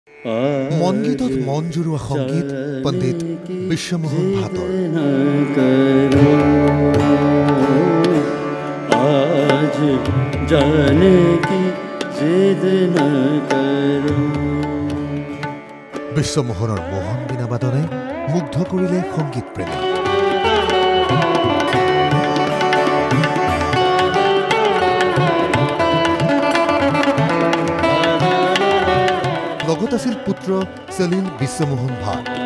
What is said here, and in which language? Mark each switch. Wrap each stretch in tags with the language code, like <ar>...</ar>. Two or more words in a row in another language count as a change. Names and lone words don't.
<as>মনগীতত মন জুৰুৱা সংগীত পণ্ডিত বিশ্বমোহন ভাটৰ।</as> <hi>आज जाने की जिद न करो।</hi> <as>বিশ্বমোহনৰ মোহন বীণাবাদনে মুগ্ধ কৰিলে সংগীত প্ৰেমী। লগত আছিল পুত্ৰ সলিল বিশ্বমোহন ভাট।</as>